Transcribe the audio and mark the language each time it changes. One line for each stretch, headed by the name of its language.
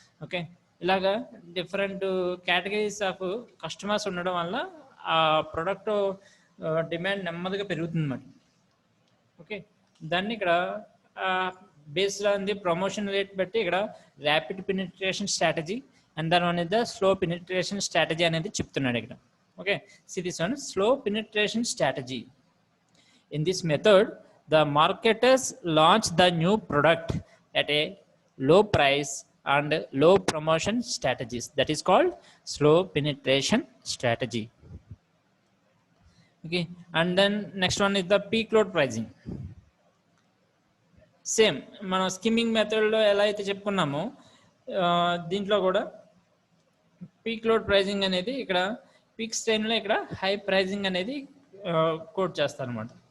Telugu: Okay, ఇలాగా different categories of customers ఉండడం వల్ల ఆ ప్రొడక్ట్ డిమాండ్ నెమ్మదిగా పెరుగుతుంది అన్నమాట. ఓకే, దాన్ని ఇక్కడ
English: based on the promotion rate
Telugu: బట్టి ఇక్కడ ర్యాపిడ్ పెనిట్రేషన్ స్ట్రాటజీ అండ్ దాని one the slow penetration strategy అనేది చెప్తున్నాడు ఇక్కడ.
English: Okay, see this one, slow penetration strategy. In this method, the marketers launch the new product at a low price and low promotion strategies. That is called slow penetration strategy. Okay, and then next one is the peak load pricing.
Telugu: Same, మనం skimming మెథడ్లో ఎలా అయితే చెప్పుకున్నామో దీంట్లో కూడా peak load pricing అనేది ఇక్కడ peaks టైంలో ఇక్కడ హై ప్రైజింగ్ అనేది కోట్ చేస్తారనమాట.